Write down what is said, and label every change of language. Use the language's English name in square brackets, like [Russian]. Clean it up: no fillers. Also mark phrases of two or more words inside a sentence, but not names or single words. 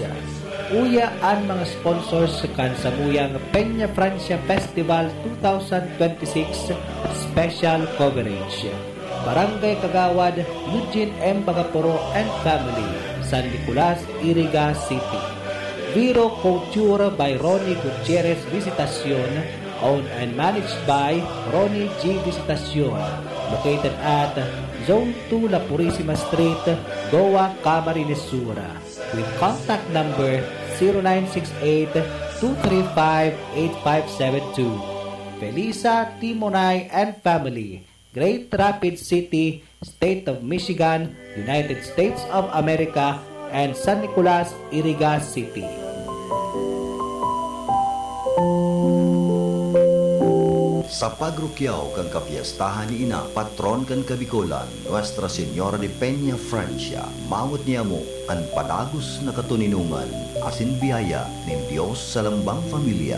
[Bikol] Uya ang mga sponsors kan samuyang Peña Francia Festival 2026 Special Coverage. [English] Barangay Kagawad, Eugene M. Bagaporo and Family, San Nicolas, Iriga City. Viro Couture by Ronnie Gutierrez Visitacion, owned and managed by Ronnie G. Visitacion, located at Zone 2 La Purisima Street, Goa, Camarines Sur, with contact number 0968-235-8572. Felisa, Timonay, and family, Great Rapids City, State of Michigan, United States of America, and San Nicolas, Iriga City. [Bikol] Sa pagrukyaw kang kapiyastahan ni ina, patron kan Kabikolan, Nuestra Señora de Peña, Francia, maamot niya mo ang padagos na katuninungan, asin biyaya ng Diyos sa lambang familia.